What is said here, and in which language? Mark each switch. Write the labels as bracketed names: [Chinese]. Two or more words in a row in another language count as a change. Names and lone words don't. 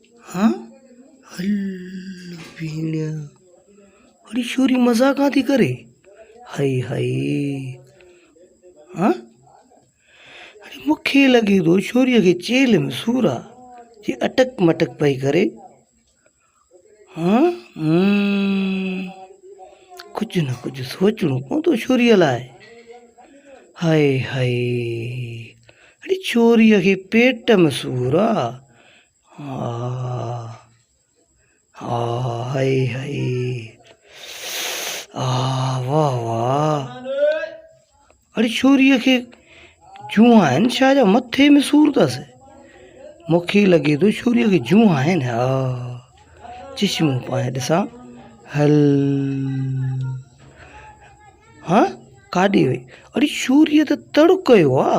[Sindhi] हाँ हल भीड़। अरे छोरी मजाक आती करे। हाय हाय। हाँ अरे मूंखे लॻे थो छोरीअ खे चेल में सूर आहे जे अटक मटक पई करे। हाँ कुझु न कुझु सोचणो पवंदो छोरीअ लाइ। हाय हाय। अरे छोरीअ खे पेट में सूर आहे। हा हा हाय हाय। वाह वाह। अरे छोरीअ खे जूं आहिनि छा जा मथे में सूर अथसि। मूंखे लॻे थो छोरीअ खे जूं आहिनि। हा चश्मो पाए ॾिसां। हल हाँ काॾे वई। अरे छोरीअ त तड़ु कयो आहे।